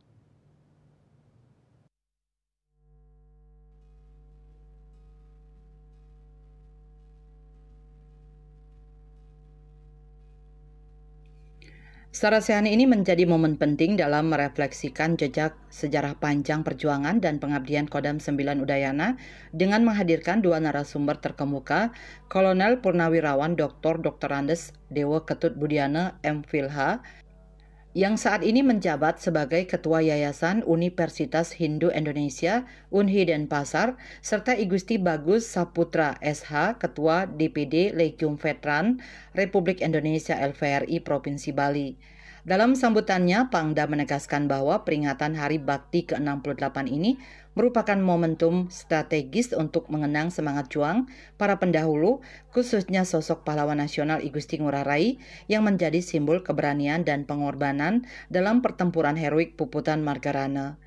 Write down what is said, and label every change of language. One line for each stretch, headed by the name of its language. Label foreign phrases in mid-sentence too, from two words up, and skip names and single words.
Indonesian: Sarasehan ini menjadi momen penting dalam merefleksikan jejak sejarah panjang perjuangan dan pengabdian Kodam 9 Udayana dengan menghadirkan dua narasumber terkemuka, Kolonel Purnawirawan Dr. Andes Dewa Ketut Budiana M.Philh, yang saat ini menjabat sebagai Ketua Yayasan Universitas Hindu Indonesia Unhi Denpasar, serta I Gusti Bagus Saputra SH, Ketua DPD Legium Veteran Republik Indonesia LVRI Provinsi Bali. Dalam sambutannya, Pangdam menegaskan bahwa peringatan Hari Bakti ke-68 ini merupakan momentum strategis untuk mengenang semangat juang para pendahulu, khususnya sosok pahlawan nasional I Gusti Ngurah Rai yang menjadi simbol keberanian dan pengorbanan dalam pertempuran heroik Puputan Margarana.